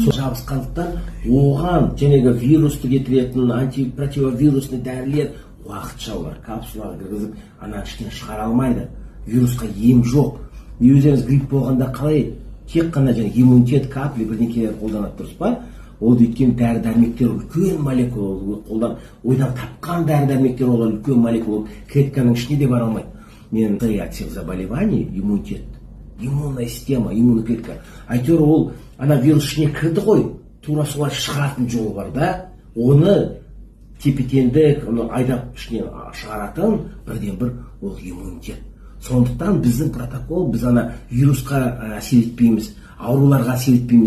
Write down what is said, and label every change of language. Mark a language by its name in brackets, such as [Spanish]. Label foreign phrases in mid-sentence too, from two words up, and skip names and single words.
[Kazakh] Сол жабысқандықтан оған жәнегі вирусты кетіретін антипротивовирусный дәрілер уақытша олар капсулаға кіргізіп, ана іштен шығара алмайды. Вирусқа ем жоқ. Өздеріңіз грипп болғанда қалай тек қана иммунитет капли бірдеңелер қолданады, дұрыс па? Ол өйткені дәрі-дәрмектер үлкен молекула, ойдан тапқан дәрі-дәрмектер олар үлкен молекула, клетканың ішіне де бара алмайды. [Russian] Мен от всех заболеваний иммунитет, иммунная система, иммунный клетка. [Kazakh] Әйтеуір ол ана вирус ішіне кірді ғой, тура солай шығаратын жолы бар да, оны тепе-теңдік, айдап ішіне шығаратын бірден бір ол иммунитет. Сондықтан біздің протокол, біз ана вирусқа әсер етпейміз, ауруларға әсер етпейміз.